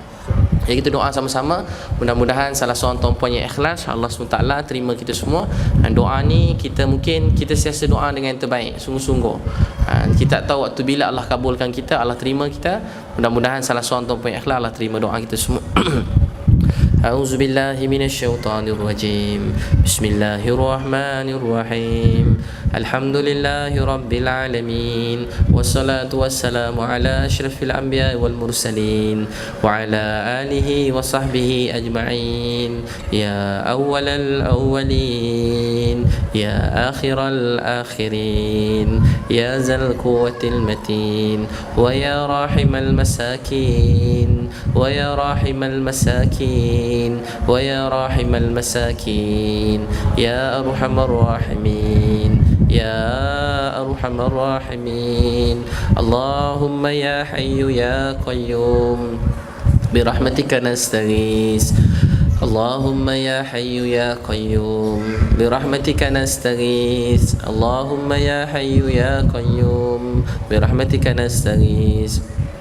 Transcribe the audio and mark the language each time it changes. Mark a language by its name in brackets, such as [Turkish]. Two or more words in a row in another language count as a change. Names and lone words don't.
[Malay] Jadi kita doa sama-sama, mudah-mudahan salah seorang tuan-puan yang ikhlas, Allah SWT terima kita semua. Dan doa ni kita siasa doa dengan yang terbaik, sungguh-sungguh. Kita tak tahu waktu bila Allah kabulkan kita, Allah terima kita. Mudah-mudahan salah seorang tuan-puan yang ikhlas, Allah terima doa kita semua. [Arabic] أعوذ بالله من الشيطان الرجيم. بسم الله الرحمن الرحيم الحمد لله رب العالمين. والصلاة والسلام على أشرف الأنبياء والمرسلين وعلى آله وصحبه أجمعين. يا أول الأولين يا آخر الآخرين يا ذا القوة المتين ويا راحم المساكين ويا راحم المساكين, ويا راحم المساكين يا أرحم الراحمين يا أرحم الراحمين اللهم يا حي يا قيوم برحمتك نستغيث اللهم يا حي يا قيوم برحمتك نستغيث اللهم يا حي يا قيوم برحمتك نستغيث